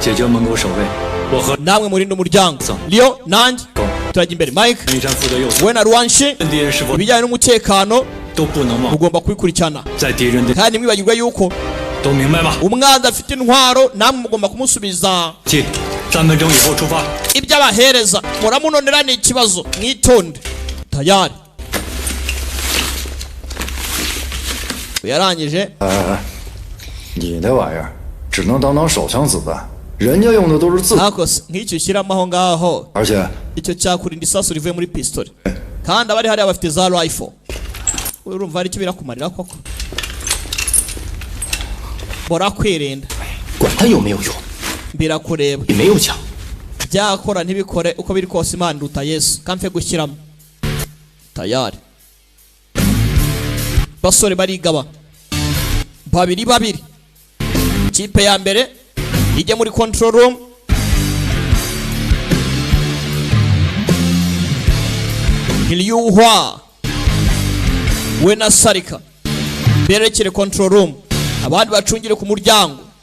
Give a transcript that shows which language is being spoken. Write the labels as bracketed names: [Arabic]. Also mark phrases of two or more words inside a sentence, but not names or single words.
[Kinyarwanda] namwe murinde umuryango Leo nanjye turajya imbere Mike we na Ruanshi ibijyanye n'umutekano ugomba kubikurikirana kandi mwibagirwa yuko umwanzi afite intwaro namwe mugomba kumusubiza ibyo abahereza muramunonera ni ikibazo mwitonde tayari yarangije [Chinese] 你的玩意儿只能当手枪子弹，人家用的都是自。 [Kinyarwanda] nk'icyo ushyiramo aho ngaho [Chinese] 而且 [Kinyarwanda] icyo cyakurinda isasu rivuye muri pistol kandi abari hariya bafite za rifle urumva ari cyo birakumarira koko bora kwirinda [Chinese] 管它有没有用 [Kinyarwanda] birakureba [Chinese] 也没有枪 [Kinyarwanda] byakora ntibikore uko biri kose Imana nduta Yesu kamfe gushyiramo tayari basore barigaba babiri ikipe ya mbere ijye muri [English] control room [Kinyarwanda] Iliyuhwa we na Sarika berekere [English] control room [Kinyarwanda] abandi bacungire ku muryango